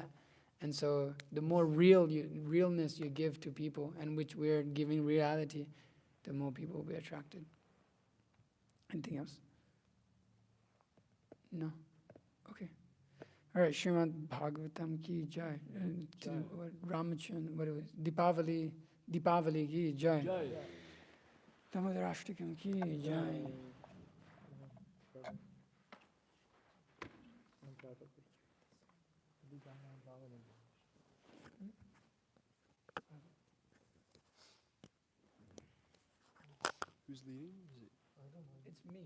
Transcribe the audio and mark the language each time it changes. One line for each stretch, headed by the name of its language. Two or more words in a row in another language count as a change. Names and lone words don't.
English: And so the more realness you give to people, and which we're giving reality, the more people will be attracted. Anything else? No? Okay. All right, Srimad Bhagavatam
Hindi: की जय.
English: Ramachandra, what was Dipavali
Hindi: की जय.
English: Damodarashtakam
Hindi: की जय.
English: Who's leading? Is it? It's me.